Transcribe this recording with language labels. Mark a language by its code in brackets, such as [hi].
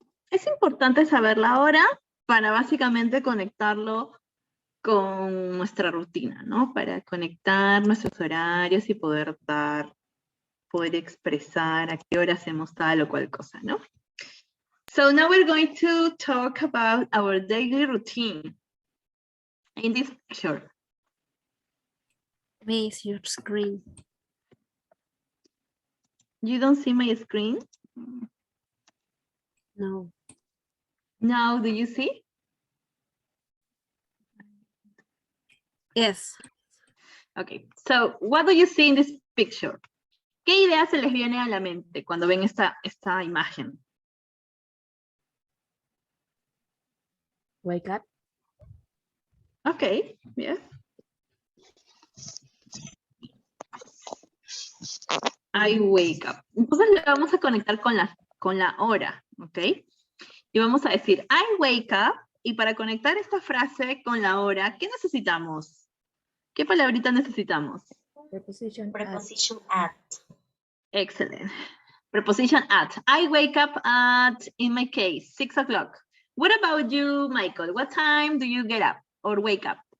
[es] Es importante saber la hora para básicamente conectarlo con nuestra rutina, ¿no? Para conectar nuestros horarios y poder expresar a qué hora hacemos tal o cual cosa, ¿no? [en] So now we're going to talk about our daily routine. In this picture. Miss your screen. You don't see my screen? No. Now, do you see? Yes. Okay, so what do you see in this picture? [es] ¿Qué ideas se les viene a la mente cuando ven esta imagen? [en] Wake up. Okay, yes. I wake up. [es] Entonces le vamos a conectar con la hora, ¿ok? Y vamos a decir, [en] I wake up, [es] y para conectar esta frase con la hora, ¿qué necesitamos? ¿Qué palabrita necesitamos? [en] Preposition at. Excellent. Preposition at. I wake up at, in my case, 6 o'clock. What about you, Michael? What time do you get up or wake up?